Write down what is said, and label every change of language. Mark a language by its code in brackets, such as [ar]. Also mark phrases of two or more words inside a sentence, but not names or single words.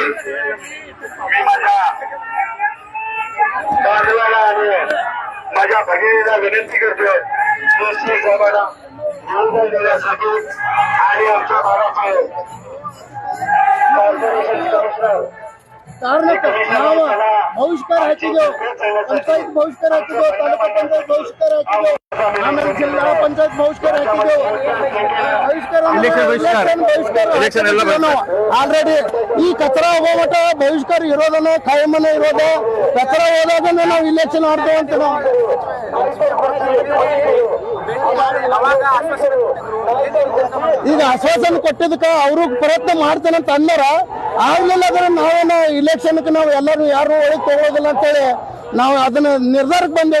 [mr] मी माझ्या बांधवाला आणि माझ्या भगिनीला विनंती करतोय जोशी साहेबांना निवडून देण्यासाठी आणि आमच्या भागाचे कॉर्पोरेशन कमिशनर [kn] बहिष्कार हाಕಿದೆವು ಪಂಚಾಯತ್ ಬಹಿಷ್ಕಾರ ಹಾಕಿದೆವು ತಾಲೂಕು ಪಂಚಾಯತ್ ಬಹಿಷ್ಕಾರ ಹಾಕಿದೆವು ಆಮೇಲೆ ಜಿಲ್ಲಾ ಪಂಚಾಯತ್ ಬಹಿಷ್ಕಾರ ಹಾಕಿದೆವು ಬಹಿಷ್ಕಾರ ಆಲ್ರೆಡಿ ಈ ಕಚರಾ ಹೋಗೋಮಟ ಬಹಿಷ್ಕಾರ ಇರೋದನ್ನ ಕಾಯಮನೆ ಇರೋದು ಕಚರಾ ಹೋದಾಗನೇ ನಾವು ಇಲೆಕ್ಷನ್ ಆಡ್ತೇವೆ ಅಂತ ನಾವು ಈಗ ಆಶ್ವಾಸನೆ ಕೊಟ್ಟಿದ್ದಕ್ಕೆ ಅವರು ಪ್ರಯತ್ನ ಮಾಡ್ತೇನೆ ಅಂತ ಅಂದಾರ ಆಗ್ಲಿಲ್ಲ ಅಂದ್ರೆ ನಾವೇನ ಇಲೆಕ್ಷನ್ಗೆ ನಾವು ಎಲ್ಲರೂ ಯಾರು ಒಳಗೆ ತಗೊಳ್ಳೋದಿಲ್ಲ ಅಂತೇಳಿ ನಾವು ಅದನ್ನ ನಿರ್ಧಾರಕ್ಕೆ ಬಂದೇವೆ.